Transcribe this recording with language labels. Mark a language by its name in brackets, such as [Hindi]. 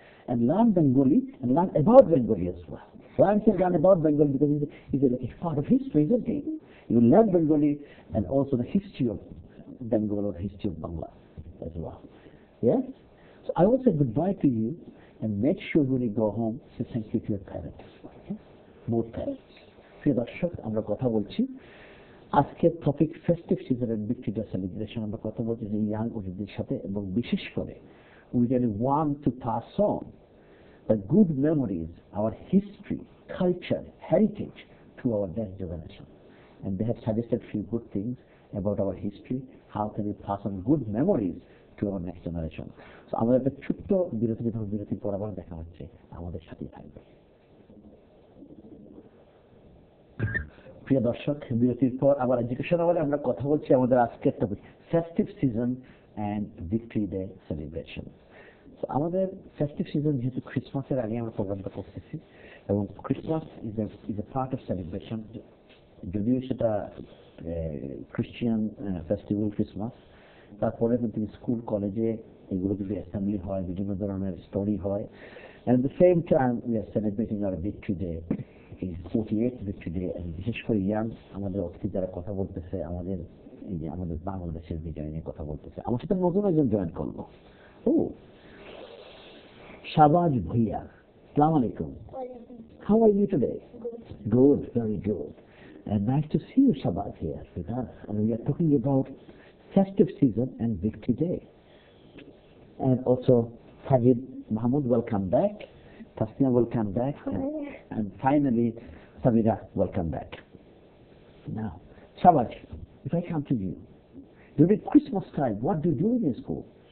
[English] And learn Bengali and learn about Bengali as well. Why I'm saying learn about Bengali, because it's like a part of history, isn't it? You learn Bengali and also the history of then go over history of Bangla as well. Yes? So I will say goodbye to you and make sure when you go home, say thank you to your parents. Okay? Both parents. [Bangla] প্রিয় দর্শক, আমরা কথা বলছি আজকের topic festive season and big today celebration. আমরা কথা বলছি যে ইয়াং অতিথিদের সাথে, এবং বিশেষ করে [English] we really want to pass on the good memories, our history, culture, heritage to our next generation. And they have suggested few good things about our history. How can we pass on good memories to our next generation? [Bangla] So আমাদের একটা ছোট্ট বিরতির পর আবার দেখা হচ্ছে, আমাদের সাথেই থাকবে। প্রিয় দর্শক, বিরতির পর আবার এডুকেশন আওয়ারে আমরা কথা বলছি আমাদের আজকের topic festive season and victory day celebration. আমাদের ফেস্টিভ সিজন যেহেতু ক্রিসমাসের আগে আমরা প্রোগ্রামটা করতেছি, এবং [English] Christmas is a part of celebration, [Bangla] যদিও সেটা খ্রিস্টিয়ান ফেস্টিভ্যাল ক্রিসমাস। তারপরে কিন্তু স্কুল কলেজে এগুলো কিন্তু অ্যাসেম্বলি হয়, বিভিন্ন ধরনের স্টোরি হয়, [English] And the same time we are celebrating our victory day, 48th victory day. [Bangla] বিশেষ করে ইয়াং আমাদের অতিথি যারা কথা বলতেছে, আমাদের এই যে আমাদের বাংলাদেশের বিজয় নিয়ে কথা বলতেছে। আমার সাথে নতুন একজন জয়েন করলো, ও Shabaj Bhuiya. [English] Assalamu alaikum. How are you today? Good, very good. And nice to see you, Shabaj, here with us. And we are talking about festive season and Victory Day. And also, Sajid Mahmoud, welcome back. Tasnia, welcome back. And finally, Samira, welcome back. Now, Shabaj, if I come to you, during Christmas time, what do you do in your school?